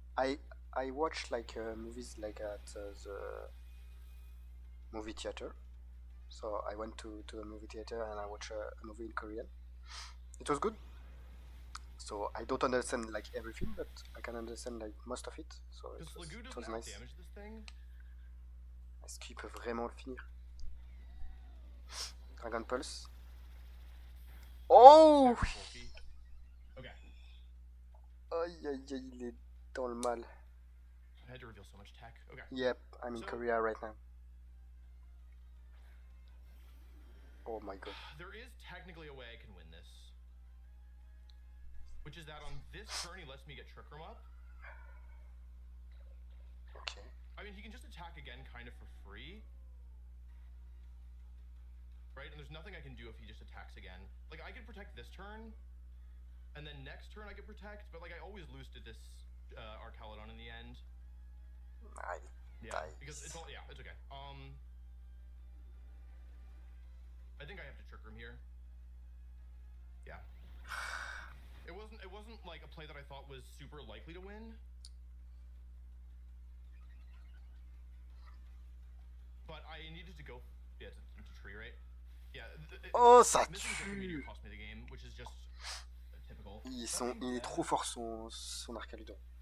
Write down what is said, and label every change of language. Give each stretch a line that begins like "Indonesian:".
English: I watch like movies like at the movie theater. So I went to a movie theater and I watched a movie in Korean. It was good. So I don't understand like everything, but I can understand like most of it. So it was nice.
French: Est-ce qu'il peut vraiment le finir?
English: Dragon Pulse. Oh! Okay.
French: Aïe aïe aïe, il est dans le mal.
English: I had to reveal so much tech. Okay. Yep, I'm in Korea right now. Oh my god. There is technically a way I can win this. Which is that on this turn he lets me get Trick Room up. Okay. I mean, he can just attack again kind of for free. Right? And there's nothing I can do if he just attacks again. Like, I could protect this turn, and then next turn I could protect, but like I always lose to this Archaludon in the end. Yeah, because it's all, yeah, it's okay. I think I have to Trick Room here. Yeah. It wasn't like a play that I thought was super likely to win. But I needed to go into tree, right? Yeah.
French: Oh, ça tue!
English: Cost me the game, which is just typical.
French: Il est trop fort son Archaludon.